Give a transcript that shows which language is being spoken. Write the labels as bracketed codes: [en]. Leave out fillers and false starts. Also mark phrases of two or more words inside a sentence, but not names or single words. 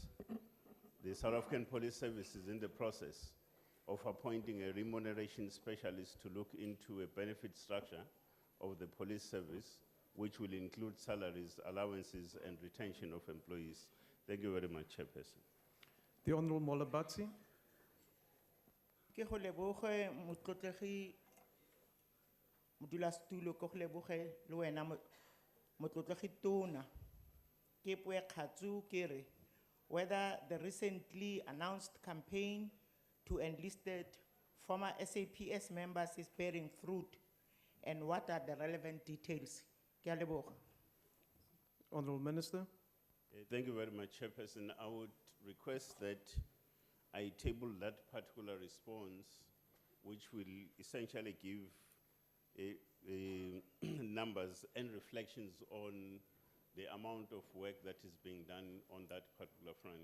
[en] The South African Police Service is in the process of appointing a remuneration specialist to look into a benefit structure of the police service, which will include salaries, allowances, and retention of employees. Thank you very much, Chairperson. The Honourable Molabatsi. [tn] Ke go leboge motlotlegi modulasetulo ke go leboge le wena motlotlegi tona ke poe khatsu ke re [en] whether the recently announced campaign to enlisted former SAPS members is bearing fruit and what are the relevant details. [tn] Ke a leboga. [en] Honourable Minister. Thank you very much, Chairperson. I would request that I table that particular response, which will essentially give numbers and reflections on the amount of work that is being done on that particular front.